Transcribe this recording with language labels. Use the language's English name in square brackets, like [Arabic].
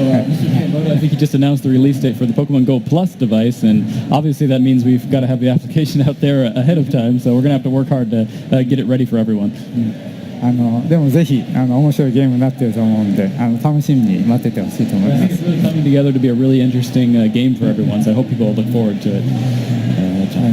[English] I think he just announced the release date for the Pokemon Go Plus device, and obviously that means we've got to have the application out there ahead of time, so we're going to have to work hard to get it ready for everyone. [Japanese] でもぜひ面白いゲームになっていると思うんで楽しみに待っててほしいと思います。 [English] It's really coming together to be a really interesting game for everyone, so I hope people will look forward to it.